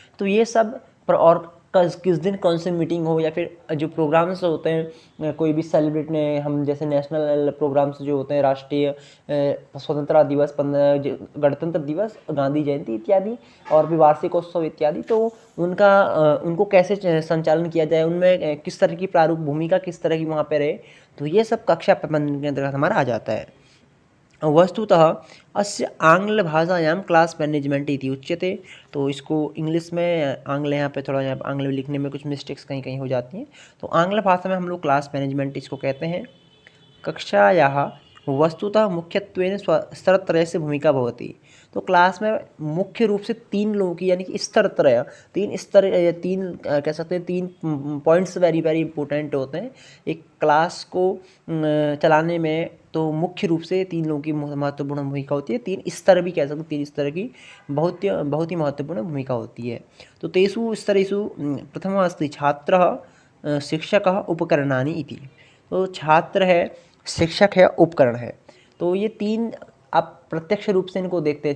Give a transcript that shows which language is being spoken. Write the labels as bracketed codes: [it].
[hi] तो ये सब और किस दिन कौन सी मीटिंग हो, या फिर जो प्रोग्राम्स होते हैं कोई भी सेलिब्रेट ने हम जैसे नेशनल प्रोग्राम्स जो होते हैं, राष्ट्रीय स्वतंत्रता दिवस, गणतंत्र दिवस, गांधी जयंती इत्यादि, और भी वार्षिकोत्सव इत्यादि, तो उनको कैसे संचालन किया जाए, उनमें किस तरह की प्रारूप भूमिका किस तरह की वहाँ पे रहे, तो ये सब कक्षा प्रबंधन के अंतर्गत हमारा आ जाता है। [sa] वस्तुतः अस्य आंग्लभाषायां क्लास मैनेजमेंट इति उच्यते। [hi] तो इसको इंग्लिश में यहाँ पे थोड़ा यहाँ आंग्ल में लिखने में कुछ मिस्टेक्स कहीं कहीं हो जाती हैं। तो आंग्ल भाषा में हम लोग क्लास मैनेजमेंट इसको कहते हैं। [sa] कक्षायाः वस्तुतः मुख्यत्वेन स्तरत्रयस्य भूमिका भवति। [hi] तो क्लास में मुख्य रूप से 3 लोगों की यानी कि स्तर त्रय, 3 स्तर, 3 कह सकते हैं 3 पॉइंट्स वेरी वेरी इंपॉर्टेंट होते हैं एक क्लास को चलाने में। तो मुख्य रूप से 3 लोगों की महत्वपूर्ण भूमिका होती है, 3 स्तर भी कह सकते हैं, 3 स्तर की बहुत ही महत्वपूर्ण भूमिका होती है। [sa] तो तेषु स्तरेषु प्रथमः अस्ति छात्रः शिक्षकः उपकरणानि इति। [hi] तो छात्र है, शिक्षक है, उपकरण है। तो ये 3 आप प्रत्यक्ष रूप से इनको देखते हैं।